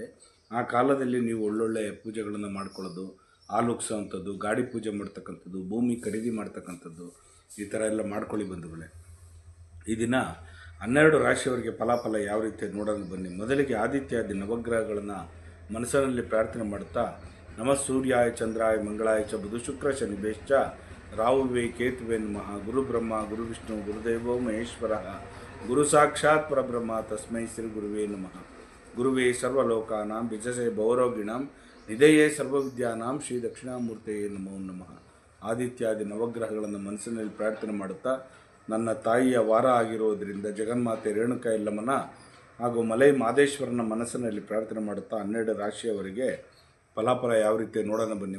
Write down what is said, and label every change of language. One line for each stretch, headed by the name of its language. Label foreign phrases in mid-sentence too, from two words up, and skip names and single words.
Kannada: ಆ ಕಾಲದಲ್ಲಿ ನೀವು ಒಳ್ಳೊಳ್ಳೆ ಪೂಜೆಗಳನ್ನು ಮಾಡ್ಕೊಳ್ಳೋದು, ಹಾಲುಗ್ಸೋವಂಥದ್ದು, ಗಾಡಿ ಪೂಜೆ ಮಾಡ್ತಕ್ಕಂಥದ್ದು, ಭೂಮಿ ಖರೀದಿ ಮಾಡ್ತಕ್ಕಂಥದ್ದು, ಈ ಥರ ಎಲ್ಲ ಮಾಡ್ಕೊಳ್ಳಿ ಬಂಧುಗಳೇ. ಈ ದಿನ 12 ರಾಶಿಯವರಿಗೆ ಫಲಾಫಲ ಯಾವ ರೀತಿ ನೋಡೋಣ ಬನ್ನಿ. ಮೊದಲಿಗೆ ಆದಿತ್ಯಾದಿ ನವಗ್ರಹಗಳನ್ನು ಮನಸ್ಸಿನಲ್ಲಿ ಪ್ರಾರ್ಥನೆ ಮಾಡುತ್ತಾ,
Sanskrit: ನಮ ಸೂರ್ಯಾಯ ಚಂದ್ರಾಯ ಮಂಗಳಾಯ ಚ ಬುಧ ಶುಕ್ರ ಶನಿ ಬೇಶ್ಚ ರಾಹುವೇ ಕೇತುವೆ ನಮಃ. ಗುರು ಬ್ರಹ್ಮ ಗುರು ವಿಷ್ಣು ಗುರುದೇವೋ ಮಹೇಶ್ವರ ಗುರು ಸಾಕ್ಷಾತ್ ಪರಬ್ರಹ್ಮ ತಸ್ಮೈ ಶ್ರೀ ಗುರುವೇ ನಮಃ. ಗುರುವೇ ಸರ್ವಲೋಕಾನಾಂ ವಿಜಸೆ ಭವರೋಗಿಣಾಂ ನಿಧಯೇ ಸರ್ವವಿದ್ಯಾನಾಂ ಶ್ರೀ ದಕ್ಷಿಣಾಮೂರ್ತಿಯೇ ನಮೋ ನಮಃ.
Kannada: ಆದಿತ್ಯಾದಿ ನವಗ್ರಹಗಳನ್ನು ಮನಸ್ಸಿನಲ್ಲಿ ಪ್ರಾರ್ಥನೆ ಮಾಡುತ್ತಾ, ನನ್ನ ತಾಯಿಯ ವಾರ ಆಗಿರೋದರಿಂದ ಜಗನ್ಮಾತೆ ರೇಣುಕಾ ಯಲ್ಲಮ್ಮನ ಹಾಗೂ ಮಲೈ ಮಹದೇಶ್ವರನ ಮನಸ್ಸಿನಲ್ಲಿ ಪ್ರಾರ್ಥನೆ ಮಾಡುತ್ತಾ 12 ರಾಶಿಯವರಿಗೆ ಫಲಾಫಲ ಯಾವ ರೀತಿ ನೋಡೋಣ ಬನ್ನಿ.